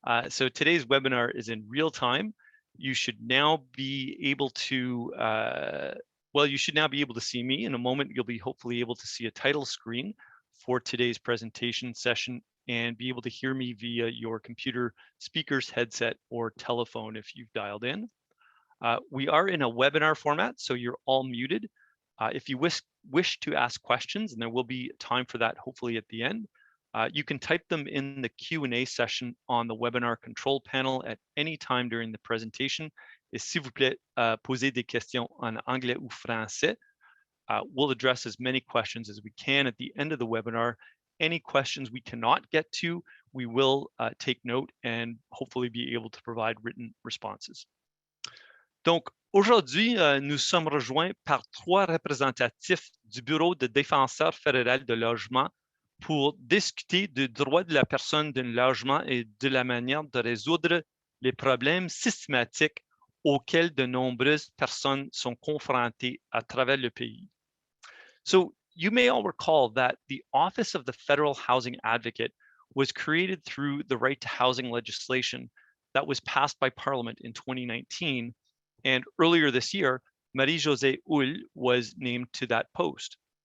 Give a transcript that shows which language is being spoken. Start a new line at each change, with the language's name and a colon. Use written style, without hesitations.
English: So today's webinar is in real time. You should now be able to, you should now be able to see me. In a moment, you'll be hopefully able to see a title screen for today's presentation session and be able to hear me via your computer speakers, headset, or telephone if you've dialed in. We are in a webinar format, so you're all muted. If you wish to ask questions, and there will be time for that hopefully at the end, you can type them in the Q&A session on the webinar control panel at any time during the presentation.
French: Et s'il vous plaît, posez des questions en anglais ou français.
English: We'll address as many questions as we can at the end of the webinar. Any questions we cannot get to, we will take note and hopefully be able to provide written responses.
French: Donc, aujourd'hui, nous sommes rejoints par 3 représentatifs du Bureau de défenseur fédéral de logement pour discuter du droit de la personne d'un logement et de la manière de résoudre les problèmes systématiques auxquels de nombreuses personnes sont confrontées à travers le pays.
English: So, you may all recall that the Office of the Federal Housing Advocate was created through the right to housing legislation that was passed by Parliament in 2019. And earlier this year, Marie-Josée Houle was named to that post.